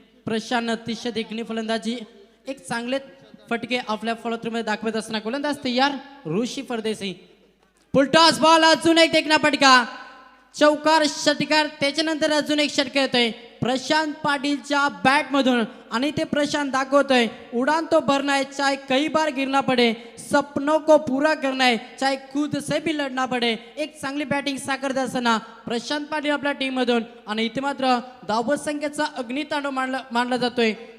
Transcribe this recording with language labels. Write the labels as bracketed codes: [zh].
[mr] प्रशांत अतिशय देखणी फलंदाजी. एक चांगले फटके आपल्या फॉलोथ्रूमध्ये दाखवत असताना गोलंदाज तयार. ऋषी परदेशी. पुलटॉस बॉल. अजून एक देखना फटका. चौकार षटकार. त्याच्यानंतर अजून एक षटकार येतोय प्रशांत पाटीलच्या बॅट मधून आणि ते प्रशांत दाखवतोय [hi] उडान तो भरना है चाहे कई बार गिरना पडे. सपनों को पूरा करना है चाहे खुद से भी लढना पडे. [mr] एक चांगली बॅटिंग साकारत असताना प्रशांत पाटील आपल्या टीम मधून आणि इथे मात्र धावत संख्येचा अग्नितांडव मांडला जातोय.